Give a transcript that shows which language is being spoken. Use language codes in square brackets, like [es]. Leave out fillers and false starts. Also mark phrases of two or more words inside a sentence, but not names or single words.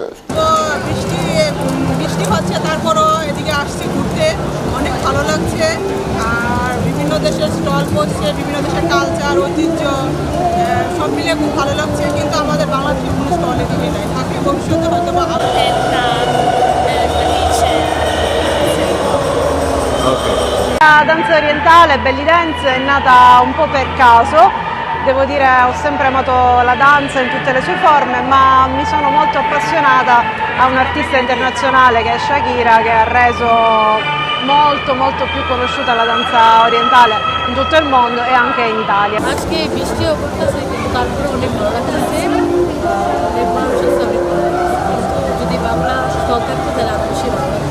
[bn] বৃষ্টি হচ্ছে, তারপরও এদিকে আসছি ঘুরতে, অনেক ভালো লাগছে। আর বিভিন্ন দেশের স্টল বসছে, বিভিন্ন দেশের কালচার, ঐতিহ্য সব মিলিয়ে খুব ভালো লাগছে। কিন্তু আমাদের বাংলাদেশের কোনো স্টল এদিকে নেই, থাকে ভবিষ্যতে হয়তো বা [it] La danza orientale, [en] belly dance, [it] è nata un po' per caso. Devo dire, ho sempre amato la danza in tutte le sue forme, ma mi sono molto appassionata a un artista internazionale che è Shakira, che ha reso molto più conosciuta la danza orientale in tutto il mondo e anche in Italia. [bn] আজকে বৃষ্টিও পড়তেছে, কিন্তু তারপরে অনেক ভালো লাগতেছে। অনেক মানুষ আছে, অনেক ভালো লাগতেছে। কিন্তু যদি বাংলা স্টল থাকতো তাহলে আরো বেশি ভালো